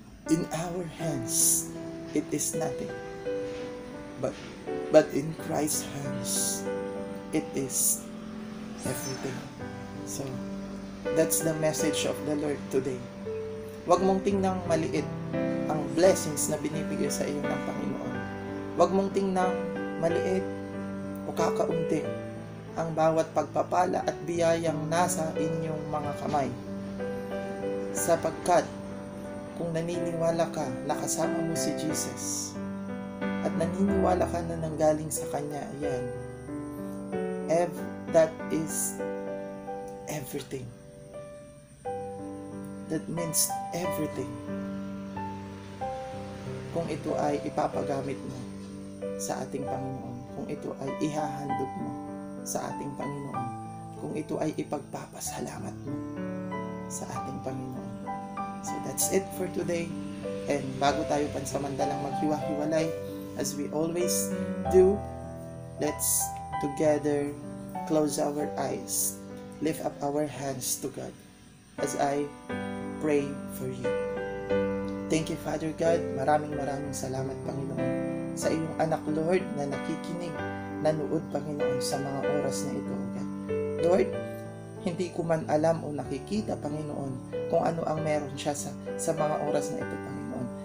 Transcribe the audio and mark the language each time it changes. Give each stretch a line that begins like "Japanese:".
English: In our hands, it is nothing. But in Christ's hands, it is everything. So, that's the message of the Lord today.
Filipino: Huwag mong tingnang maliit ang blessings na binibigay sa iyo ng Panginoon. Huwag mong tingnang maliit o kakaunti ang bawat pagpapala at biyayang nasa inyong mga kamay. Sapagkat kung naniniwala ka na kasama mo si Jesus at naniniwala ka na nanggaling sa Kanya, yan,
English: that is everything. That means everything.
Filipino: Kung ito ay ipapagamit mo sa ating Panginoon, kung ito ay ihahandog mo sa ating Panginoon, kung ito ay ipagpapasalamat mo sa ating Panginoon.
English: So that's it for today. And
Filipino: bago tayo pansamantalang maghiwa-hiwalay,
English: as we always do, let's together close our eyes, lift up our hands to God as I pray for you. Thank you, Father God.
Filipino: Maraming salamat, Panginoon, sa iyong anak, Lord, na nakikinig, nanood, Panginoon, sa mga oras na ito, God. Lord, hindi ko man alam o nakikita, Panginoon, kung ano ang meron siya sa mga oras na ito, Panginoon.